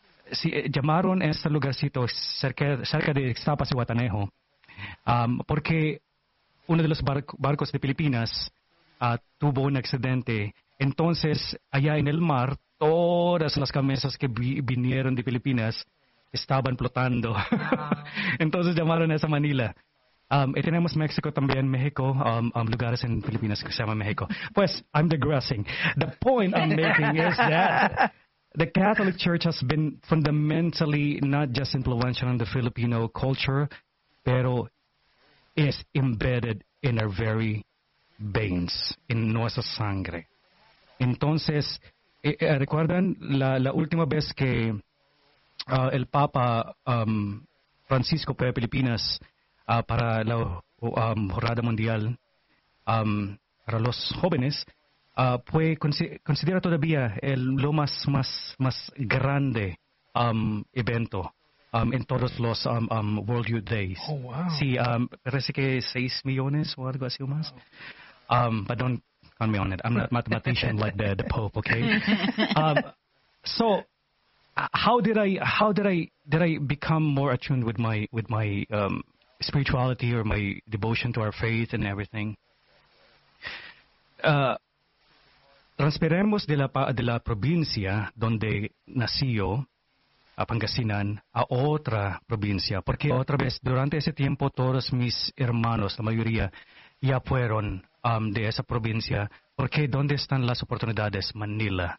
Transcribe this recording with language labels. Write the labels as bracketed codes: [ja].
[es] Sí, llamaron este lugarcito cerca de Ixtapa, Zihuatanejo, porque uno de los barcos de Filipinas tuvo un accidente. Entonces, allá en el mar, todas las camisas que vinieron de Filipinas estaban flotando. Entonces llamaron a esa Manila. Y tenemos México también, México, lugares en Filipinas que se llama México. Pues, [en] I'm digressing. The point I'm making is that the Catholic Church has been fundamentally not just influential in the Filipino culture, [es] pero [en] is embedded in our very veins, in [es] nuestra sangre. Entonces, ¿recuerdan la última vez que el Papa Francisco fue a Filipinas para la Jornada Mundial para los jóvenes? Fue considera todavía el lo más grande evento en todos los World Youth Days. [en] Oh, wow. [es] Sí, parece que 6 millones o algo así o más. [en] But don't count me on it. I'm not a mathematician like the Pope, okay? So how did I become more attuned with my spirituality or my devotion to our faith and everything? [es] Transferimos de la provincia donde nació a Pangasinan a otra provincia, porque otra vez durante ese tiempo todos mis hermanos, la mayoría, ya fueron de esa provincia, porque ¿dónde están las oportunidades? Manila.